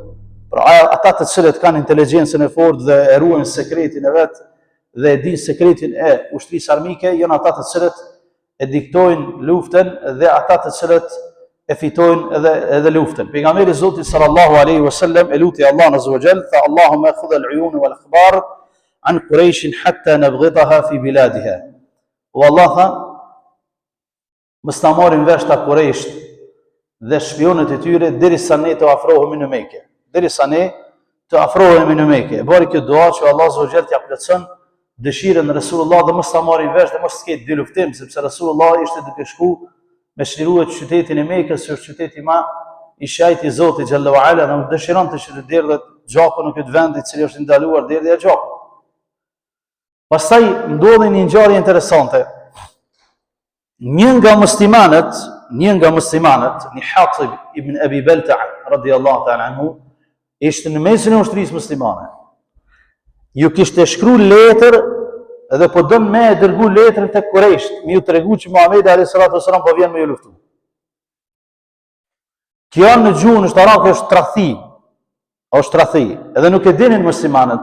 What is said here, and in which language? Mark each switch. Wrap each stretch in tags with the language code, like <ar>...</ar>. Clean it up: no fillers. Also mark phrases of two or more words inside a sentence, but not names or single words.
<sq>Pra ata të cilët kanë inteligjencën e fortë dhe e ruajnë sekretin e vet dhe e dinë sekretin e ushtrisë armike, janë ata të cilët e diktojnë luftën dhe ata të cilët e fitojnë edhe luftën. Pejgamberi i Zotit</sq> <ar>صلى الله عليه وسلم</ar> <sq>e luti Allahun</sq> <ar>عز وجل, tha اللهم خذ العيون والأخبار عن قريش حتى نبغتها في بلادها.</ar> <sq>O Allah, tha, mos ta marrin vesh ta Quraysh dhe shpionët e tyre derisa ne të afrohemi në Mekë. Derisa ne të afrohemi në Mekë. E bëri kjo dua që Allah</sq> <ar>عز وجل</ar> <sq>t'ia plotson dëshirën e Resulullah dhe mos ta marrin vesh dhe mos të ketë dy luftim, sepse Resulullah ishte duke shku me shliruar qytetin e Mekës, që është qyteti ishte ajti i Zotit xhallahu ala dhe dëshironte që të derdhet gjakun në këtë vend i cili është ndaluar derdhja e gjakut. Pastaj ndodhi një ngjarje interesante. Një nga muslimanët, një Hatib ibn Abi Balta'a</sq> <ar>رضي الله تعالى عنه,</ar> <sq>ishte në mesin e ushtrisë muslimane. Ju kishte shkruar letër edhe po don me e dërgu letrën tek Kurejsht, me ju tregu që Muhamedi</sq> <ar>عليه الصلاة والسلام</ar> <sq>po vjen me ju luftu. Kjo në gjuhën ushtarake është trathi, edhe nuk e dinin muslimanët.</sq>